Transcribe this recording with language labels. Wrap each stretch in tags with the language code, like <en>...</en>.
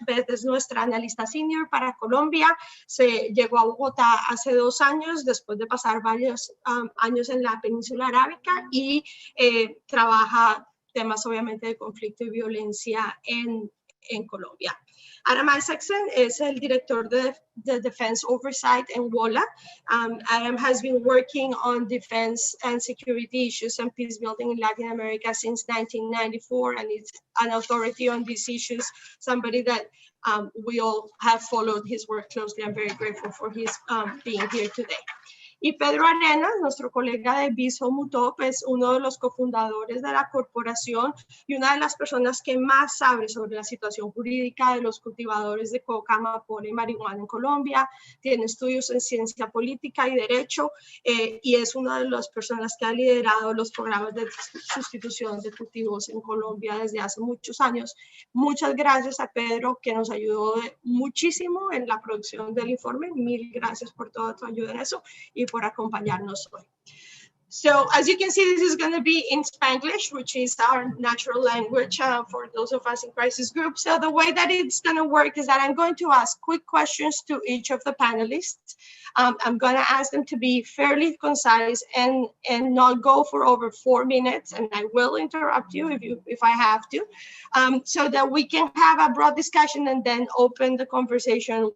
<es>Beth es nuestra analista senior para Colombia. Se llegó a Bogotá hace 2 años, después de pasar varios años en la península arábica y trabaja temas obviamente de conflicto y violencia en Colombia. Adam Isaacson es el director de Defense Oversight en WOLA.</es> <en>Adam has been working on defense and security issues and peace building in Latin America since 1994, and is an authority on these issues, somebody that we all have followed his work closely. I'm very grateful for his being here today.</en> <es>Y Pedro Arenas, nuestro colega de Viso Mutop, es uno de los cofundadores de la corporación y una de las personas que más sabe sobre la situación jurídica de los cultivadores de coca, amapola y marihuana en Colombia. Tiene estudios en ciencia política y derecho y es una de las personas que ha liderado los programas de sustitución de cultivos en Colombia desde hace muchos años. Muchas gracias a Pedro, que nos ayudó muchísimo en la producción del informe. Mil gracias por toda tu ayuda en eso y por acompañarnos hoy.</es> <en>So as you can see, this is going to be in Spanglish, which is our natural language for those of us in crisis groups. So the way that it's going to work is that I'm going to ask quick questions to each of the panelists. I'm going to ask them to be fairly concise and not go for over 4 minutes, and I will interrupt you if I have to, so that we can have a broad discussion and then open the conversation.</en>